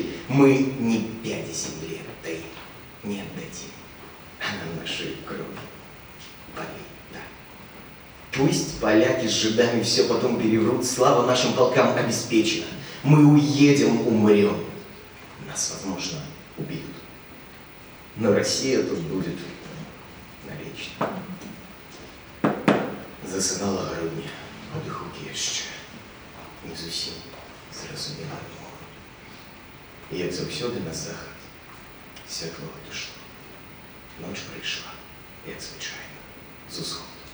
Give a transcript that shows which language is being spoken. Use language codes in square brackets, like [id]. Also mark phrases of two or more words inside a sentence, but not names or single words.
[ru] Мы ни пяди земли этой не отдадим, а на нашей крови полита. Пусть поляки с жидами все потом переврут, слава нашим полкам обеспечена. Мы уедем, умрем. Нас, возможно, убьют. Но Россия тут будет навечно. [be] Засынала Городня, подыхуки яшчэ не зусім зразумела мову. І як заўсёды на захад святло адышло. Ноч прыйшла, як звычайна, з усходу.